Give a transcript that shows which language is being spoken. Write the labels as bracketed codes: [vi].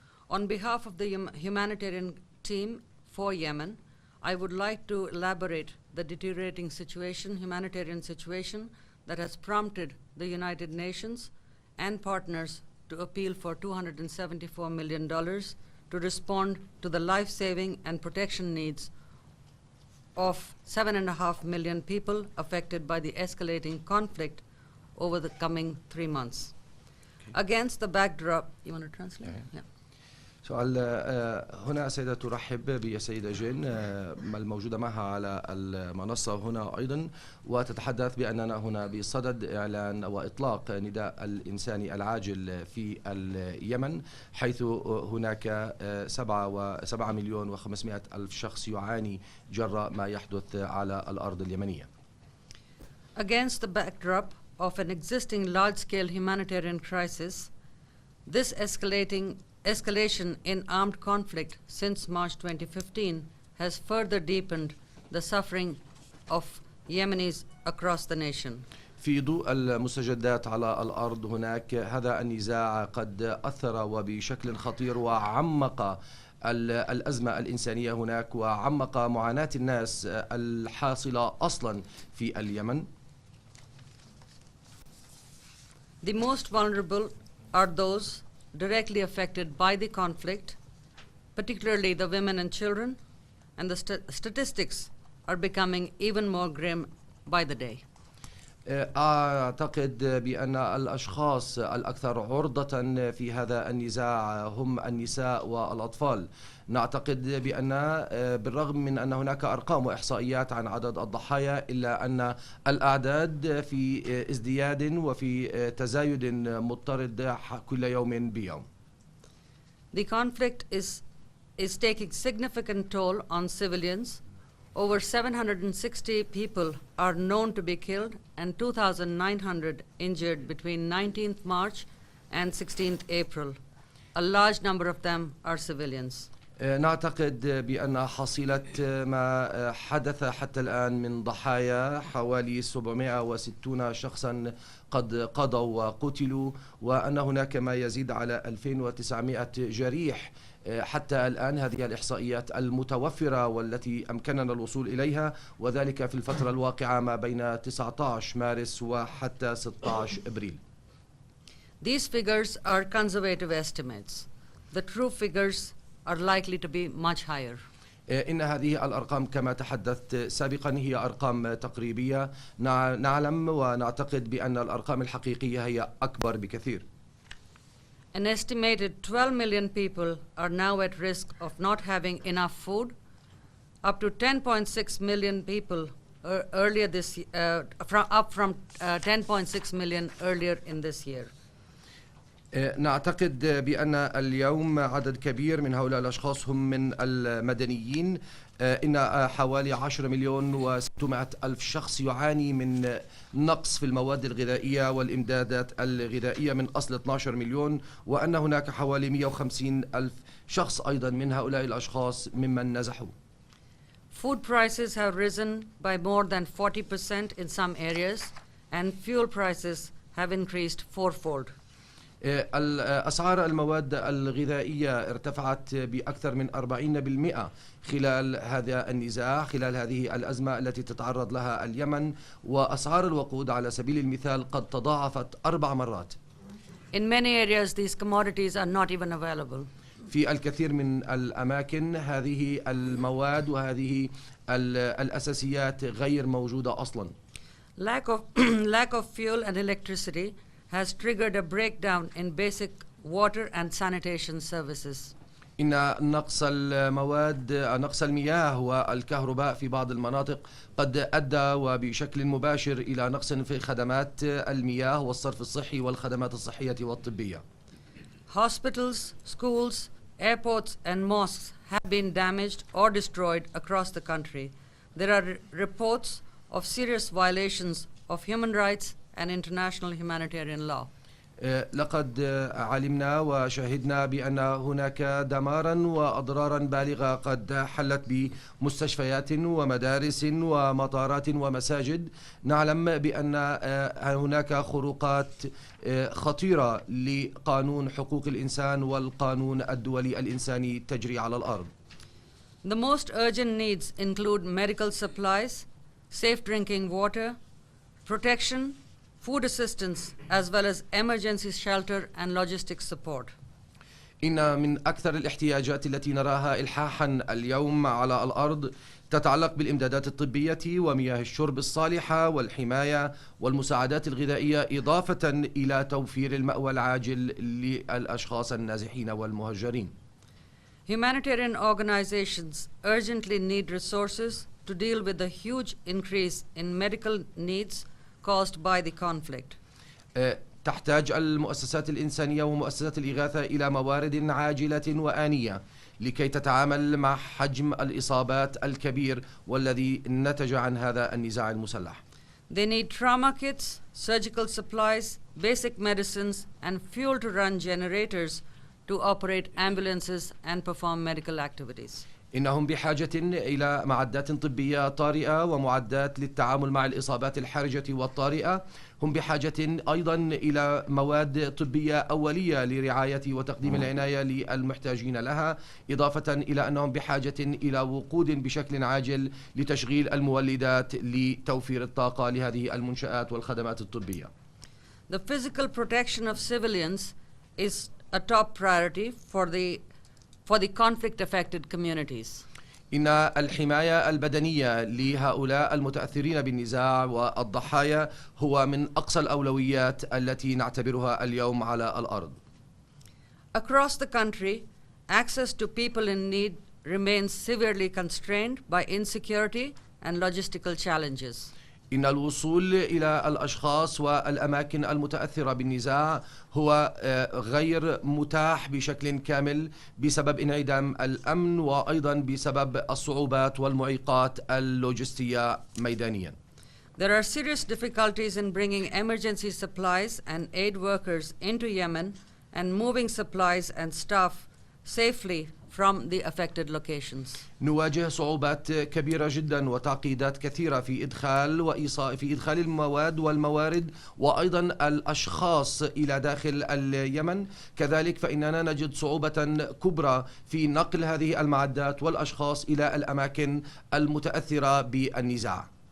[en] On behalf of the humanitarian team for Yemen, I would like to elaborate the deteriorating humanitarian situation that has prompted the United Nations and partners to appeal for $274 million to respond to the life-saving and protection needs of 7.5 million people affected by the escalating conflict over the coming 3 months. Okay. Against the backdrop, you want to translate? Yeah. [ar] سؤال هنا سيدة ترحب بالسيدة جين الموجودة معها على المنصة هنا أيضا، وتتحدث بأننا هنا بصدد إعلان وإطلاق نداء الإنساني العاجل في اليمن، حيث هناك 7,500,000 شخص يعاني جراء ما يحدث على الأرض اليمنية. [en] Against the backdrop of an existing large-scale humanitarian crisis, this escalation in armed conflict since March 2015 has further deepened the suffering of Yemenis across the nation. [ar] في ضوء المستجدات على الأرض هناك، هذا النزاع قد أثر وبشكل خطير وعمق الأزمة الإنسانية هناك، وعمق معاناة الناس الحاصلة أصلا في اليمن. [en] The most vulnerable are those directly affected by the conflict, particularly the women and children, and the statistics are becoming even more grim by the day. [ar] أعتقد بأن الأشخاص الأكثر عرضة في هذا النزاع هم النساء والأطفال. نعتقد بأن بالرغم من أن هناك أرقام وإحصائيات عن عدد الضحايا، إلا أن الأعداد في ازدياد وفي تزايد مضطرد كل يوم بيوم. [en] The conflict is taking significant toll on civilians. Over 760 people are known to be killed and 2,900 injured between 19th March and 16th April. A large number of them are civilians. [ar] نعتقد بأن حصيلة ما حدث حتى الآن من ضحايا حوالي 760 شخصا قد قضوا وقتلوا، وأن هناك ما يزيد على 2900 جريح حتى الآن. هذه الإحصائيات المتوفرة والتي أمكننا الوصول إليها، وذلك في الفترة الواقعة ما بين 19 مارس وحتى 16 إبريل. [en] These figures are conservative estimates. The true figures are likely to be much higher. [ar] إن هذه الأرقام كما تحدثت سابقا هي أرقام تقريبية. نعلم ونعتقد بأن الأرقام الحقيقية هي أكبر بكثير. [en] An estimated 12 million people are now at risk of not having enough food. Up to 10.6 million people earlier this up from 10.6 million earlier in this year. [ar] نعتقد بأن اليوم عدد كبير من هؤلاء الأشخاص هم من المدنيين. إن حوالي 10 مليون و600 ألف شخص يعاني من نقص في المواد الغذائية والإمدادات الغذائية من أصل 12 مليون، وأن هناك حوالي 150 ألف شخص أيضا من هؤلاء الأشخاص ممن نزحوا. [en] Food prices have risen by more than 40% in some areas, and fuel prices have increased fourfold. [ar] أسعار المواد الغذائية ارتفعت بأكثر من 40% خلال هذا النزاع، خلال هذه الأزمة التي تتعرض لها اليمن، وأسعار الوقود على سبيل المثال قد تضاعفت 4 مرات. [en] In many areas, these commodities are not even available. [ar] في الكثير من الأماكن هذه المواد وهذه الأساسيات غير موجودة أصلا. [en] Lack of fuel and electricity has triggered a breakdown in basic water and sanitation services. [ar] إن نقص المياه والكهرباء في بعض المناطق قد أدى وبشكل مباشر إلى نقص في خدمات المياه والصرف الصحي والخدمات الصحية والطبية. [en] Hospitals, schools, airports, and mosques have been damaged or destroyed across the country. There are reports of serious violations of human rights and international humanitarian law. [ar] لقد علمنا وشاهدنا بأن هناك دمارا وأضرارا بالغة قد حلت بمستشفيات ومدارس ومطارات ومساجد. نعلم بأن هناك خروقات خطيرة لقانون حقوق الإنسان والقانون الدولي الإنساني تجري على الأرض. [en] The most urgent needs include medical supplies, safe drinking water, protection, food assistance, as well as emergency shelter and logistics support. [ar] إن من أكثر الاحتياجات التي نراها إلحاحا اليوم على الأرض تتعلق بالإمدادات الطبية ومياه الشرب الصالحة والحماية والمساعدات الغذائية، إضافة إلى توفير المأوى العاجل للأشخاص النازحين والمهجرين. [en] Humanitarian organizations urgently need resources to deal with the huge increase in medical needs caused by the conflict. [ar] تحتاج المؤسسات الإنسانية ومؤسسات الإغاثة إلى موارد عاجلة وآنية لكي تتعامل مع حجم الإصابات الكبير والذي نتج عن هذا النزاع المسلح. [en] They need trauma kits, surgical supplies, basic medicines, and fuel to run generators to operate ambulances and perform medical activities. [ar] إنهم بحاجة إلى معدات طبية طارئة ومعدات للتعامل مع الإصابات الحرجة والطارئة. هم بحاجة أيضا إلى مواد طبية أولية لرعاية وتقديم العناية للمحتاجين لها، إضافة إلى أنهم بحاجة إلى وقود بشكل عاجل لتشغيل المولدات لتوفير الطاقة لهذه المنشآت والخدمات الطبية. [en] The physical protection of civilians is a top priority for the conflict-affected communities. [ar] إن الحماية البدنية لهؤلاء المتأثرين بالنزاع والضحايا هو من أقصى الأولويات التي نعتبرها اليوم على الأرض. [en] Across the country, access to people in need remains severely constrained by insecurity and logistical challenges. [ar] إن الوصول إلى الأشخاص والأماكن المتأثرة بالنزاع هو غير متاح بشكل كامل بسبب انعدام الأمن وأيضا بسبب الصعوبات والمعيقات اللوجستية ميدانيا. [en] There are serious difficulties in bringing emergency supplies and aid workers into Yemen and moving supplies and staff safely from the affected locations. [ar] نواجه صعوبات كبيرة جدا وتعقيدات كثيرة في إدخال المواد والموارد وأيضا الأشخاص إلى داخل اليمن. كذلك فإننا نجد صعوبة كبرى في نقل هذه المعدات والأشخاص إلى الأماكن المتأثرة بالنزاع.